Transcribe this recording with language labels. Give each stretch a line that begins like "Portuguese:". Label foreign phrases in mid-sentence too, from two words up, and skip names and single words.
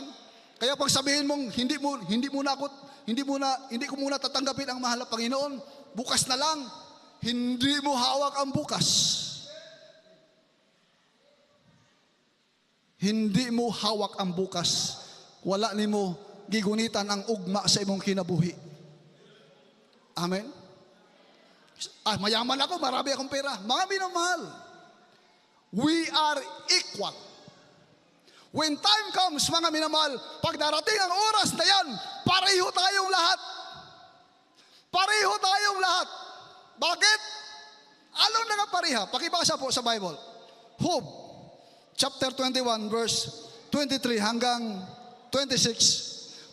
Filipino: Kaya pag sabihin mong hindi ko muna tatanggapin ang mahal na Panginoon, bukas na lang, hindi mo hawak ang bukas. Hindi mo hawak ang bukas.
Cebuano: Wala nimo gigunitan ang ugma sa imong kinabuhi.
Filipino: Amen? Mayaman ako, marami akong pera. Mga minamahal,
English: we are equal. When time comes,
Filipino: mga minamahal, pag darating ang oras na yan, pareho tayong lahat. Pareho tayong lahat. Bakit? Anong nakapareha? Pakibasa po
English: sa Bible. Job, chapter 21, verse 23
Filipino: hanggang 26.